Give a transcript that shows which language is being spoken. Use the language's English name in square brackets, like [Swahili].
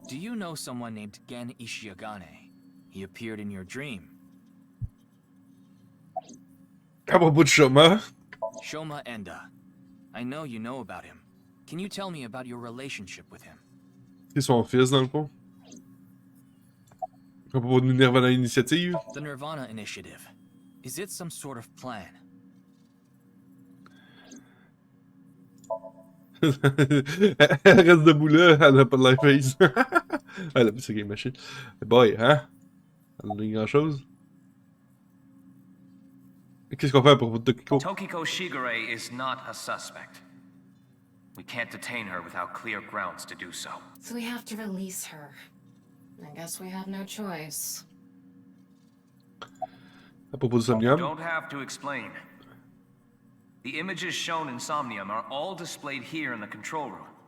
[English] Do you know someone named Gen Ishiagane? He appeared in your dream. [French] À propos de Shoma. Shoma Enda. [English] I know you know about him. Can you tell me about your relationship with him? [French] C'est son fils dans le fond. À propos de Nirvana Initiative. [English] The Nirvana Initiative. Is it some sort of plan? [French] Elle reste debout là, elle a pas de life face. Elle a vu sa game machine. Boy, hein? Elle a dit grand chose. Qu'est-ce qu'on fait à propos de Tokiko? [English] Tokiko Shigure is not a suspect. We can't detain her without clear grounds to do so. So we have to release her. I guess we have no choice. [French] À propos de Somnium. [English] You don't have to explain. The images shown in Somnium are all displayed here in the control room.